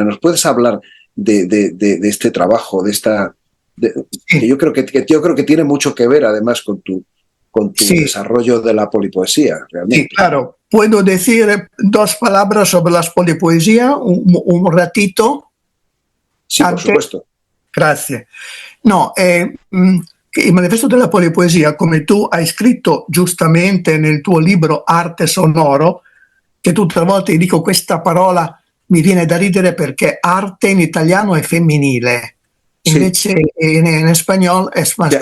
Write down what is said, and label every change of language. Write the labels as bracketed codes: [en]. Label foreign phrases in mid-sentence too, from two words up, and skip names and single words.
[es] ¿Nos puedes hablar de este trabajo, de esta que yo creo que tiene mucho que ver además con tu desarrollo de la polipoesía, realmente? Sí, claro. ¿Puedo decir 2 palabras sobre la polipoesía un ratito? Sí, por supuesto. [it] Grazie. No, il manifesto della polipoesia, come tu hai scritto giustamente nel tuo libro Arte Sonoro, che tutte le volte dico questa parola mi viene da ridere perché arte in italiano è femminile, invece in spagnolo è mascolino.